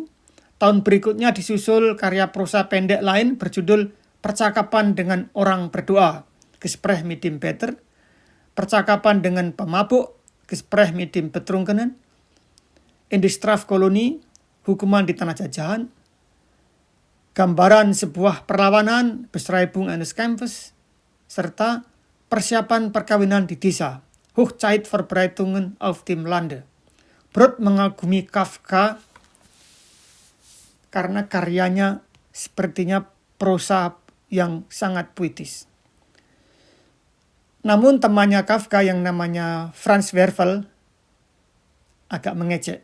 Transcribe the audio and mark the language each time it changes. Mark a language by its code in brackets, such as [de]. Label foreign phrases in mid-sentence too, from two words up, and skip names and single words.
[id] Tahun berikutnya disusul karya prosa pendek lain berjudul Percakapan dengan Orang Berdoa, [de] Gesprech mit dem Beter, [id] Percakapan dengan Pemabuk, [de] Gesprech mit dem Betrunkenen, In die Strafkolonie, [id] Hukuman di Tanah Jajahan, Gambaran Sebuah Perlawanan, [de] Beschreibung eines Kampfes, [id] serta Persiapan Perkawinan di Desa, [de] Hochzeitverbreitungen auf dem Lande. [id] Brod mengagumi Kafka karena karyanya sepertinya prosa yang sangat puitis. Namun temannya Kafka yang namanya Franz Werfel agak mengejek.